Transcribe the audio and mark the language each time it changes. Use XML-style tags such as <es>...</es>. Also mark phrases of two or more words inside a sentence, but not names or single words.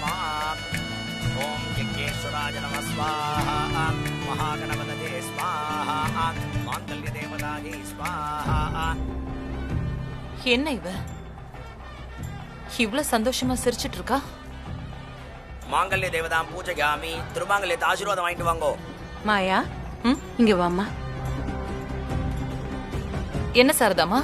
<sa>ओम यज्ञेश्वराय नमः स्वाहा महागणपतये स्वाहा मांगल्यदेवतायै स्वाहा.</sa> <ta>என்ன இவ இவ்ளோ சந்தோஷமா சிரிச்சிட்டு இருக்கா?</ta> <sa>मांगल्य देवताम् पूजयामि</sa> <ta>திருமாங்கல்யத்தை ஆசீர்வாதம் வாங்கிட்டு வாங்கோ. மாயா இங்க வாமா. என்ன சாரதாமா?</ta>